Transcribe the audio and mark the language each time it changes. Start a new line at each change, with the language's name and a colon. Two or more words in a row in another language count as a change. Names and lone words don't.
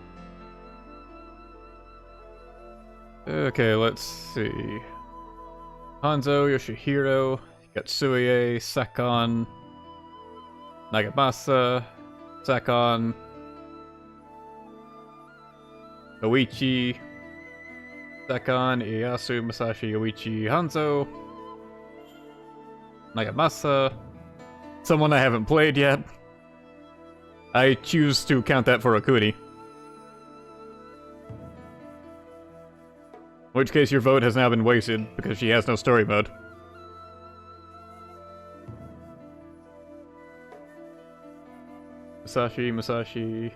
English: Okay, let's see. Hanzo, Yoshihiro, Katsuie, Sakon, Nagamasa, Sakon, Oichi, Sakon, Ieyasu, Masashi, Oichi, Hanzo, Nagamasa, someone I haven't played yet. I choose to count that for Akuni. In which case your vote has now been wasted, because she has no story mode. Masashi...